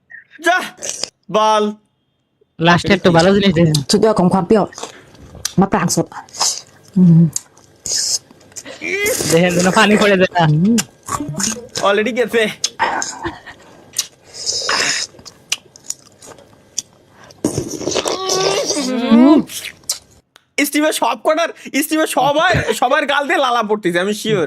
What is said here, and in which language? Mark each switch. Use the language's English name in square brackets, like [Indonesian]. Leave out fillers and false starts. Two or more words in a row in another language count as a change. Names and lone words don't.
[Bangla] যা বাল লাস্টে একটু ভালো জিনিস দিয়েছেন। [Thai] สุดยอดของความเปรี้ยวมะปรางสด [Bangla] দেখেন যেন পানি পড়ে যায় না। অলরেডি গেছে। স্টিভের সব কটার স্টিভের সবার গাল দিয়ে লালা পড়তেছে, আমি শিওর।